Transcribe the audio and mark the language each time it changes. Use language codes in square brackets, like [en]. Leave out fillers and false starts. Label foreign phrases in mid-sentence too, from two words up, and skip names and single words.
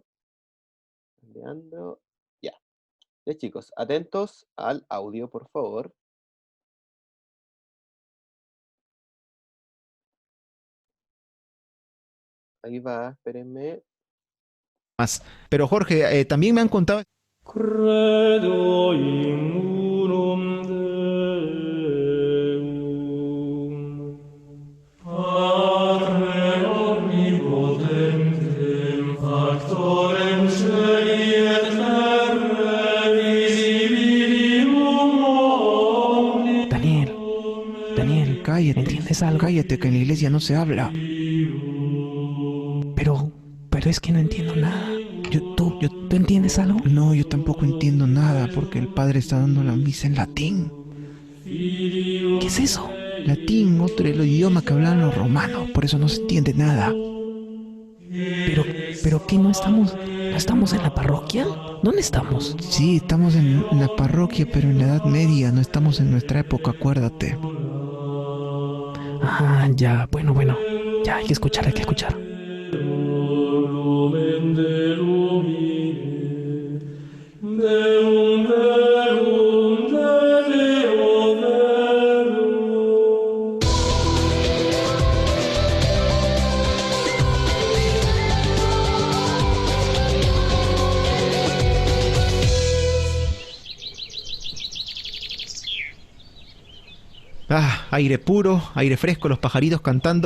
[es] Leandro. Ya. Ya, chicos, atentos al audio, por favor. Ahí va, espérenme. Más. Pero Jorge, también me han contado. [la] Credo in unum Deum, Patre omnipotentem, factorem celi et terrae, visibilum [es] Daniel, Daniel, Cállate, ¿entiendes algo? cállate, que en la iglesia no se habla. Pero es que no entiendo nada. ¿Tú entiendes algo? No, yo tampoco entiendo nada porque el padre está dando la misa en latín. ¿Qué es eso? Latín, otro el idioma que hablan los romanos, por eso no se entiende nada. Pero ¿qué no estamos en la parroquia? ¿Dónde estamos? Sí, estamos en la parroquia, pero en la Edad Media, no estamos en nuestra época, acuérdate. Ah, ya, bueno, ya hay que escuchar. [la] lumen de lumine, Deum verum de Deo verum. [es] Ah, aire puro, aire fresco, los pajaritos cantando.